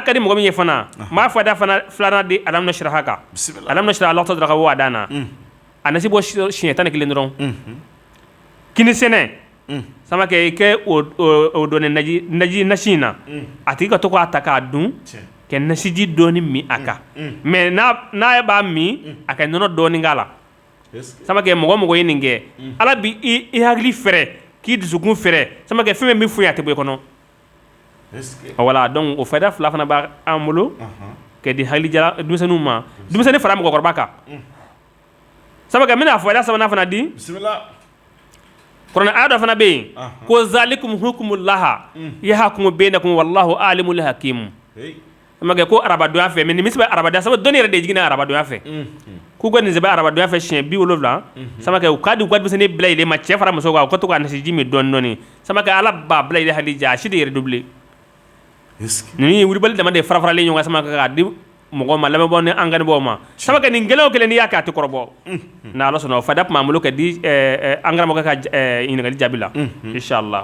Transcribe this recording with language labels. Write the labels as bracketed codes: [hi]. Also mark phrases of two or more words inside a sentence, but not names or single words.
[bm] ka di mɔgɔ min ye fana m'a fɔ da fana filanan di Alamu nasiraha kan Alamu nasiraha Allah tɔ dɔrɔn ka bɔ a dan na a nasi bɔ siɲɛ 11 dɔrɔn kini sɛnɛ samakɛ i kɛ o dɔnni nasi in na a tigi ka to k'a ta k'a dun kɛ nasiji dɔɔni min a kan mais n'a b'a min a ka nɔnɔ dɔɔni k'a la samakɛ mɔgɔ mɔgɔ ye nin kɛ Ala bi i hakili fɛrɛ k'i dusukun fɛrɛ samakɛ fɛn min bɛ fɔ ye a tɛ bɔ i kɔnɔ [fr] voilà donc [bm] o fayda fila fana b'an bolo ka di hakili denmisɛnninw ma denmisɛnnin fara mɔgɔkɔrɔba kan samakɛ n bɛna fayda sabanan fana di kuranɛ aya dɔ fana bɛ yen ko [ar] ذلكم حكم الله يحكم بينكم والله عليم حكيم [bm] samakɛ ko arabadonya fɛ mais nin bɛ sɛbɛn arabadonya sabu dɔnni yɛrɛ de jiginna arabadonya fɛ k'u ka nin sɛbɛn arabadonya fɛ siɲɛ 70 samakɛ u k'a di u ka denmisɛnnin bila yɛlɛ ma cɛ fara muso kan u ka to ka nasiji min dɔɔni dɔɔni samakɛ Ala b'a bila yɛlɛ hali ja a si de redoublé nin ye wulibali dama de fara-faralen ɲɔgɔn kan samakɛ k'a di mɔgɔ ma lamɛnbaaw ni an kanubaaw ma samakɛ nin kelen o kelen n'i y'a kɛ a tɛ kɔrɔbɔ n'Ala sɔnna o fayda tun b'an bolo ka di an karamɔgɔ ka ɲininkali jaabi la inshallah